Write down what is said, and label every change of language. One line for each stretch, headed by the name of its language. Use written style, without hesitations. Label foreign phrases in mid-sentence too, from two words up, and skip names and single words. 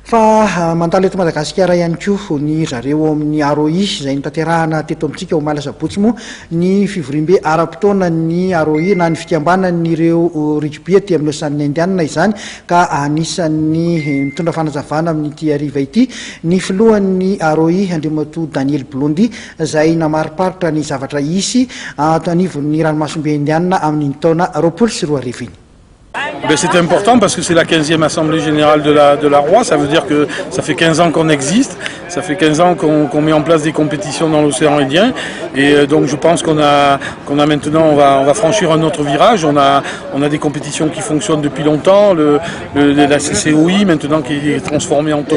Malagasy: Fa mandalo eto Madagasikara ihany koa ny zareo amin'ny ROI izay notanterahana teto amintsika ho Malasabotsy moa ny fivorimbe ara-potoana ny ROI na ny fikambanan'ireo rugby aty amin'ny Ocean Indiana izany ka anisan'ny mitondra fanazavana amin'ity hariva ity ny filohan'ny ROI Andriamatoa Daniel Blondi izay namariparitra ny zavatra isy anivon'ny ranomasombe Indiana amin'ny taona 2024 iny.
French: C'est important parce que c'est la 15e Assemblée Générale de la Roi, ça veut dire que ça fait 15 ans qu'on existe, ça fait 15 ans qu'on met en place des compétitions dans l'océan Indien et donc je pense qu'on a maintenant, on va franchir un autre virage, on a des compétitions qui fonctionnent depuis longtemps, la CCOI maintenant qui est transformée en